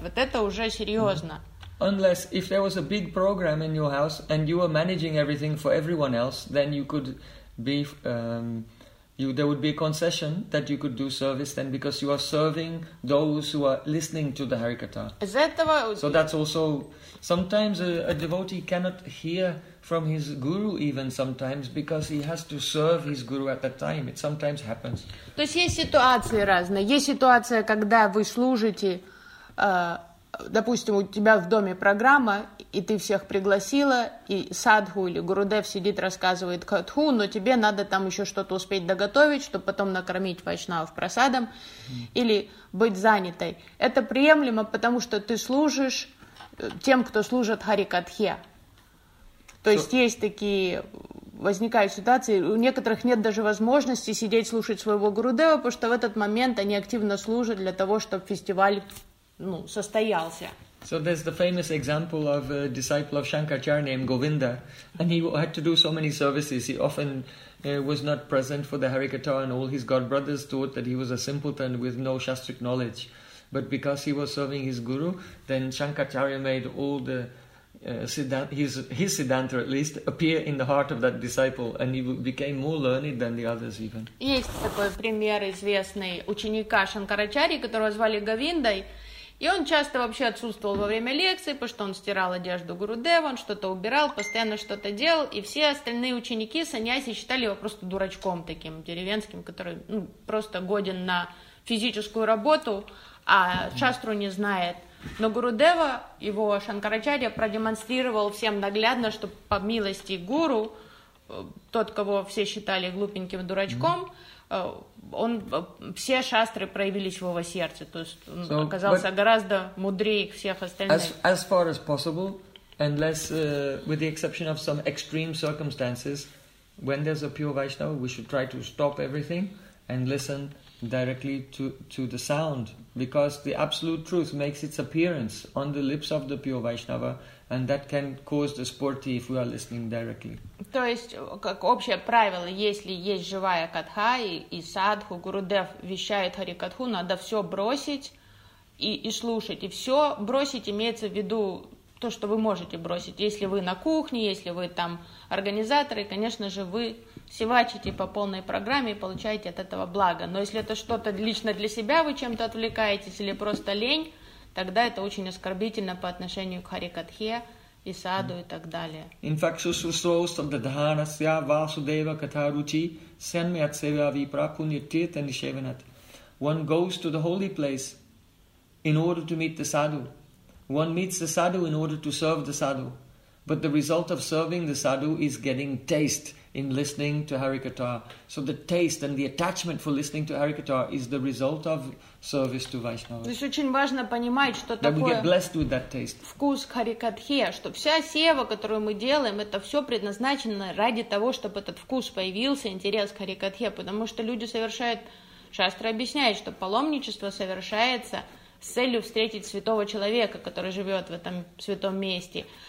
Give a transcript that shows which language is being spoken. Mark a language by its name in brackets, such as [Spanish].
[Russian] Вот это уже серьезно. [English] Unless if there was a big program in your house and you were managing everything for everyone else, then you could be there would be a concession that you could do service then because you are serving those who are listening to the Harikatha. [Russian] Из этого... [English] So that's also... Sometimes a devotee cannot hear from his guru even sometimes because he has to serve his guru at that time. It sometimes happens. [Russian] То есть есть ситуации разные. Есть ситуация, когда вы служите... Допустим, у тебя в доме программа, и ты всех пригласила, и садху или гурудев сидит, рассказывает катху, но тебе надо там еще что-то успеть доготовить, чтобы потом накормить вайшнавов просадом или быть занятой. Это приемлемо, потому что ты служишь тем, кто служит Харикатхе. То есть есть такие... Возникают ситуации, у некоторых нет даже возможности сидеть слушать своего гурудева, потому что в этот момент они активно служат для того, чтобы фестиваль... Ну, состоялся. [English] So there's the famous example of a disciple of Shankaracharya named Govinda, and he had to do so many services. He often was not present for the Harikatha, and all his god brothers thought that he was a simpleton with no shastric knowledge. But because he was serving his guru, then Shankaracharya made all the his Siddhanta at least appear in the heart of that disciple, and he became more learned than the others even. [Russian] Есть такой пример известный ученика Шанкарачарьи, которого звали Говиндой. И он часто вообще отсутствовал во время лекции, потому что он стирал одежду гурудева, он что-то убирал, постоянно что-то делал, и все остальные ученики саньяси считали его просто дурачком таким деревенским, который ну, просто годен на физическую работу, а шастру не знает. Но гурудева, его Шанкарачарья, продемонстрировал всем наглядно, что по милости гуру, тот, кого все считали глупеньким дурачком, он, все шастры проявились в его сердце, то есть он оказался гораздо мудрее всех остальных. [English] As far as possible, unless with the exception of some extreme circumstances, when there's a pure Vaishnava, we should try to stop everything and listen directly to the sound, because the absolute truth makes its appearance on the lips of the pure Vaishnava, and that can cause the spurti if we are listening directly. [Russian] То есть, как общее правило, если есть живая катха и садху, Гурудев вещает харикатху, надо все бросить и слушать. И все бросить имеется в виду то, что вы можете бросить. Если вы на кухне, если вы там организаторы, конечно же, вы севачите по полной программе и получаете от этого благо. Но если это что-то лично для себя, вы чем-то отвлекаетесь или просто лень, тогда это очень оскорбительно по отношению к харикатхе и саду и так далее. [English] In fact, [Sanskrit] susrosabdhanasya vasudeva katharuchi senmyat seva vipra punyatit and shevanat. [English] One goes to the holy place in order to meet the sadhu. One meets the sadhu in order to serve the sadhu. But the result of serving the sadhu is getting taste in listening to Harikatha. So the taste and the attachment for listening to Harikatha is the result of service to Vaishnava. [Russian] То есть очень важно понимать, что такое [English] that we get blessed with that taste. [Russian] Вкус к Харикатхе, что вся сева, которую мы делаем, это все предназначено ради того, чтобы этот вкус появился, интерес к Харикатхе, потому что люди совершают... Шастра объясняет, что паломничество совершается с целью встретить святого человека, который живет в этом святом месте.